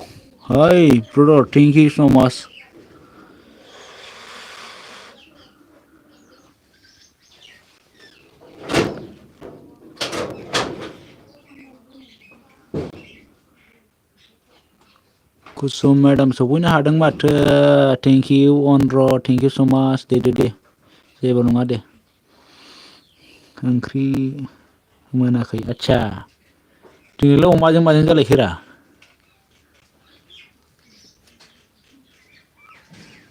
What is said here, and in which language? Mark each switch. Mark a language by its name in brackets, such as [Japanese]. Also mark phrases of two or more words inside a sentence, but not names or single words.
[English] Hi, brother, thank you so much. [Bodo] Kusum madam सफैनो हादों माथो [English] thank you [Bodo] अनद्र [English] thank you so much [Bodo] दे जेबो नङा दे ओंख्रि मोनाखै आच्छा दिनैलाय अमाजों माजों जालायखोरा